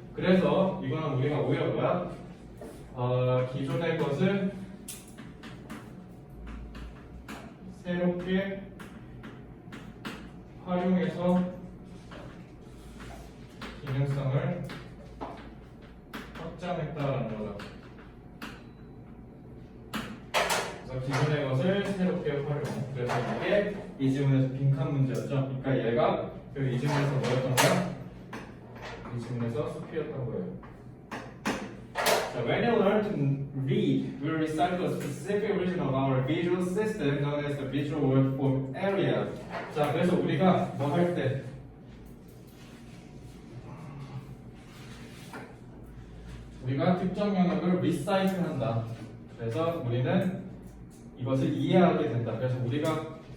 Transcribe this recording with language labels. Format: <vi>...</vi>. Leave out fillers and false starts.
<ko>그래서 이거는 우리가 오히려 뭐야? 기존의 것을 새롭게 활용해서 기능성을 확장했다라는 거죠. 그래서 기존의 것을 새롭게 활용. 그래서 이게 이 지문에서 빈칸 문제였죠. 그러니까 얘가 이 지문에서 뭐였던 거야? 이 지문에서 숲이었던 거예요.</ko> <en>So when you learn to read, we recite the specific region of our visual system known as the visual word form area.</en> <ko>자, 그래서 우리가 뭐 할 때 우리가 특정 영역을 recite 한다. 그래서 우리는 이것을 이해하게 된다. 그래서 우리가</ko>